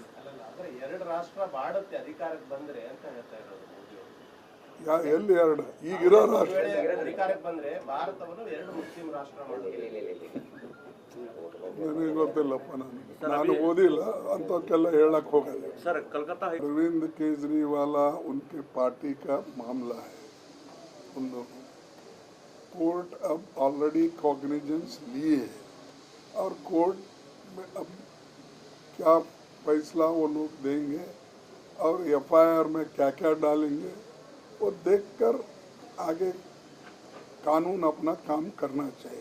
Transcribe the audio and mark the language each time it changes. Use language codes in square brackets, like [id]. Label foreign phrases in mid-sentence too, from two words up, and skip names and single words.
[kn] 2 ರಾಷ್ಟ್ರ ಮಾಡುತ್ತೆ ಅಧಿಕಾರಕ್ಕೆ ಬಂದ್ರೆ ಅಂತ ಹೇಳ್ತಾ ಇರೋದು. ಎಲ್ಲಿ 2? ಈಗಿರೋ ರಾಷ್ಟ್ರ ಅಧಿಕಾರಕ್ಕೆ ಬಂದ್ರೆ ಭಾರತವನ್ನು 2 ಮುಸ್ಲಿಂ ರಾಷ್ಟ್ರ ಮಾಡುತ್ತೆ. ನನಗೆ ಗೊತ್ತಿಲ್ಲಪ್ಪ, ನಾನು ಓದಿಲ್ಲ, ಅಂಥಕ್ಕೆಲ್ಲ ಹೇಳಕ್ ಹೋಗಲ್ಲ. ಸರ್, ಕಲ್ಕತ್ತಾ [hi] अरविंद केजरीवाल उनके पार्टी का मामला है. कोर्ट अब [en] already cognizance [hi] लिए है और कोर्ट में अब क्या फैसला वो लोग देंगे और एफआईआर में क्या क्या डालेंगे वो देखकर आगे कानून अपना काम करना चाहिए.